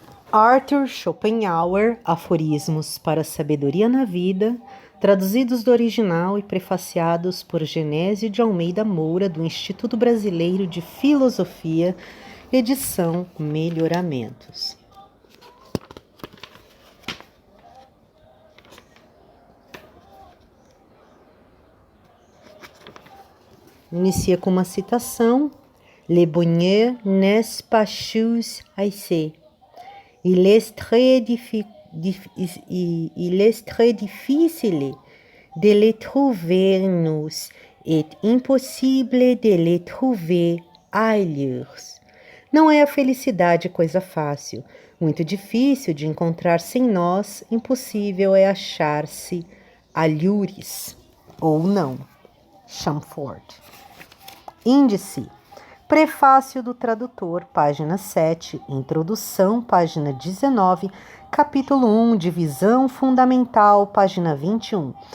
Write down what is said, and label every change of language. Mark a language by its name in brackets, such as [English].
[Portuguese] Arthur Schopenhauer, Aforismos para a Sabedoria na Vida, traduzidos do original e prefaciados por Genésio de Almeida Moura, do Instituto Brasileiro de Filosofia, edição Melhoramentos. Inicia com uma citação: [French] Le bonheur n'est pas chose assez. Il est très difficile de les trouver-nous et impossible de les trouver ailleurs. [Portuguese] Não é a felicidade coisa fácil, muito difícil de encontrar sem nós, impossível é achar-se alhures, ou não. Chamfort. Índice. Prefácio do tradutor, página 7, introdução, página 19, capítulo 1, divisão fundamental, página 21,